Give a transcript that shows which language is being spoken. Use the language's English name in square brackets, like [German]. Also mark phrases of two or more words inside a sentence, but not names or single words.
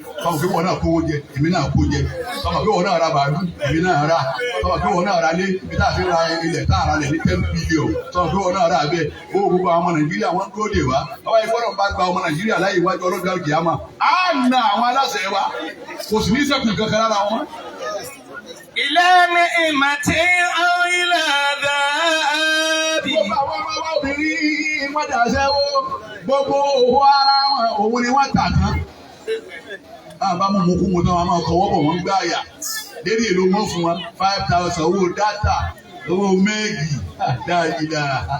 [Yoruba] Sọmọ pé wọn náà kówó jẹ, èmi náà kó jẹ. Sọmọ pé wọn náà ra bàálù, èmi náà rà. Sọmọ pé wọn náà ra lé, ibi tá a fi ra ilẹ̀ tá a ra lẹ̀ ní 10 billion. Sọmọ pé wọn náà rà bẹ́ẹ̀. Owó gbogbo àwọn ọmọ Nàìjíríà wọn dúró dè wá. Ọba ìfọ́nà bá gba ọmọ Nàìjíríà láyé iwájú ọlọ́dún àlùkìyámà. Á na àwọn aláṣẹ wa. Kò sì ní sẹ́kùn kankan lára wọn. [Arabic] إلى نعمة أو إلى عذاب. [Yoruba] Gbogbo àwọn ọmọ wa obìnrin wọ́n dà sẹ́wọ́. Gbogbo òwò ara wọn òun ni wọ́n tà tán. Báwo bá mú kú mu tán wọn máa kọ́wọ́ bọ̀ wọ́n gbá àyà. Dédé èlò wọn fún wọn 5,000 owó dátà owó méègì dáadáa.